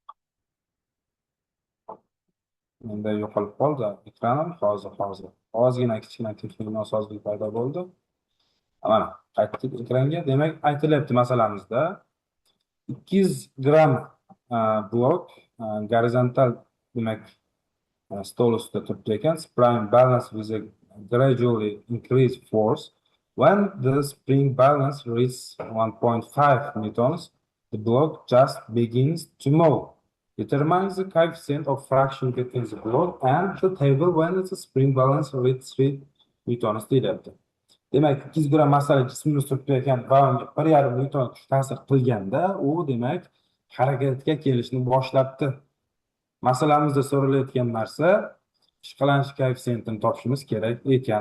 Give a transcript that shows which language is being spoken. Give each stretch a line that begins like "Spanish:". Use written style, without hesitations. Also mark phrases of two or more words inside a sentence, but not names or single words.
Uzbek: Menda yo'qolib qoldi ekranim. Hozir. Ozgina kichkina texnik nosozlik paydo bo'ldi. Mana qaytdik ekranga. Demak, aytilyapti masalamizda 200 gram blok gorizontal, demak, stol ustida turibdi ekan.
English: Spring balance with a gradually increased force. When the spring balance reaches 1.5 newtons, the block just begins to move. Determines the coefficient of friction between the block and the table when the spring balance reaches 3 newtons deyapti.
Uzbek: Demak, 200 gram masala jismni surtayotgan va unga 1,5 newton kuch ta'sir qilganda, u demak harakatga kelishni boshlabdi. Masalamizda so'ralayotgan narsa ishqalanish koeffitsiyentini topishimiz kerak ekan.